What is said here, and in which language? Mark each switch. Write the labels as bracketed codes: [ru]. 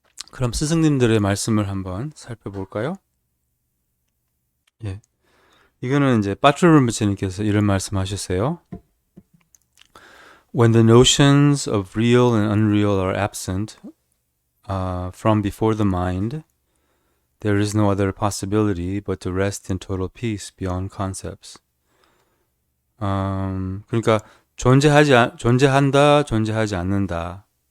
[ko] 그럼 스승님들의 말씀을 한번 살펴볼까요? 예. 이거는 이제 빠트르르무치님께서 이런 말씀하셨어요. [en] When the notions of real and unreal are absent from before the mind, there is no other possibility but to rest in total peace beyond concepts. [ko] 그러니까 존재한다, 존재하지 않는다.